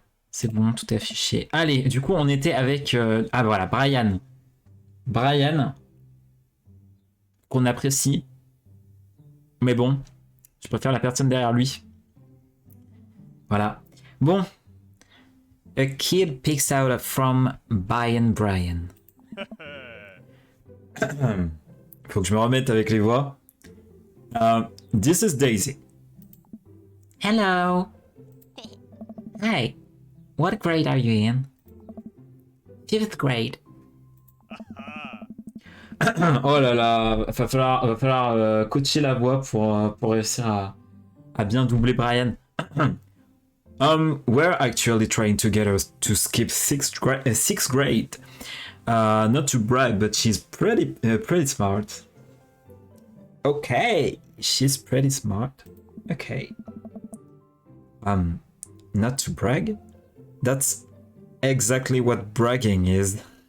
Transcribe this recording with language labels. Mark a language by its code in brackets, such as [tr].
[fr] C'est bon, tout est affiché. Allez, du coup, on était avec... Ah voilà, Brian. Brian. Qu'on apprécie. Mais bon, je préfère la personne derrière lui. Voilà. Bon. [en] A kid picks out from Brian. [fr] Faut que je me remette avec les voix. [en] This is Daisy. Hello. Hi. What grade are you in? 5th grade. [fr] Oh là là, va falloir coacher la voix pour réussir à bien doubler Brian. [en] We're actually trying to get her to skip 6th grade. Not to brag, but she's pretty smart. Okay, she's pretty smart. Okay. Not to brag? That's exactly what bragging is.